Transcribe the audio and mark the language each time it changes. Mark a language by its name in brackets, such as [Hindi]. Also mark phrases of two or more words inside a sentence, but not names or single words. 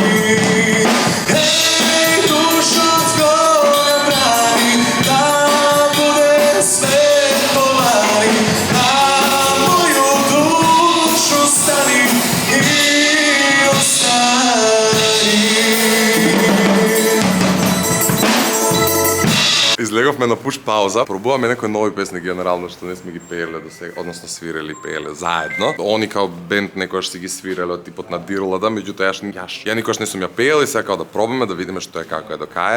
[Croatian] Ej, dušo tko nam brani, da bude sve kolani, na moju dušu stani i ostani. [Macedonian] Излеговме на пуш пауза, пробуваме некои нови песни генерално што не сме ги пееле до сега, односно свирели, пееле заедно. Они као бенд некојаш си ги свиреле од типот на Дирлада, меѓутоа ја никош не сум ја пеел и сега као да пробаме да видиме што е како е до кај.